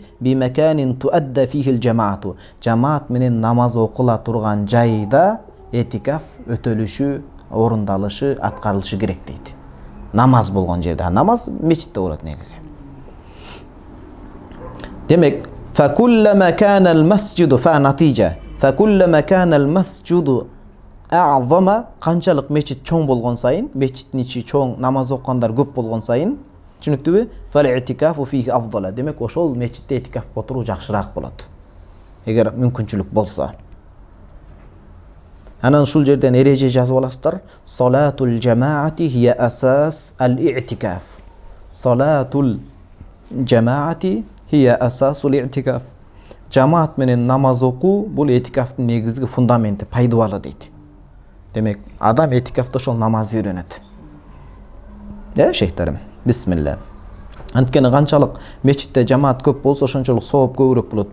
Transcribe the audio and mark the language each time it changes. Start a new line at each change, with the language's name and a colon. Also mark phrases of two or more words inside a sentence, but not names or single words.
Arabic: بمكان تؤدى فيه الجماعة.
Kyrgyz: Жамаат менен намаз окула турган жайда этикаф өтөлүшү, орундалышы, аткарылышы керек дейт. Намаз болгон жерде. Намаз мечитте болот негизи. Демек,
Arabic: فكلما كان المسجد فنتيجة فكلما كان المسجد أعظم
Kyrgyz: канчалык мечит чоң болгон сайын, мечиттин ичи чоң, намаз окугандар көп болгон сайын, түшүнүктүүбү?
Arabic: فالإعتكاف فيه أفضل.
Kyrgyz: Демек ошол мечитте этикафка отуруу жакшыраак болот. Эгер мүмкүнчүлүк болсо. Анан ушул жерден эреже жазып аласыздар.
Arabic: صلاة الجماعة هي أساس الاعتكاف. صلاة الجماعة هي أساس الاعتكاف.
Kyrgyz: Жамаат менен намаз окуу бул этикафтын негизги фундаменти, пайдубалы дейт. Демек, адам этикафта ошол намазды үйрөнөт. Шейхтарым, бисмилла. Анткени канчалык мечитте жамаат көп болсо, ошончолук сооп көбүрөөк болот.